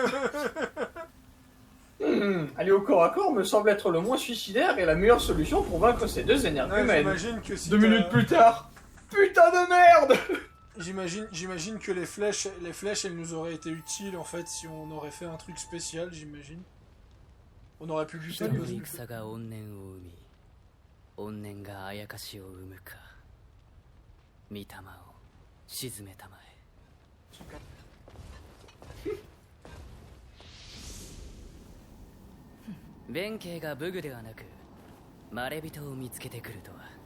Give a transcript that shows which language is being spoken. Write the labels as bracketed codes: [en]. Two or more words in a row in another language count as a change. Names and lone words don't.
[fr] Aller au corps à corps me semble être le moins suicidaire et la meilleure solution pour vaincre ces deux Ouais, énergumènes. j'imagine que si 2 t'as- minutes plus tard, putain de merde! J'imagine que les flèches, elles nous auraient été utiles en fait si on aurait fait un truc spécial, j'imagine. On aurait pu buter le boss. [ja] 戦が怨念を生み怨念があやかしを生むか。御霊を鎮めたまえ。弁慶が武具ではなくまれびとを見つけてくるとは。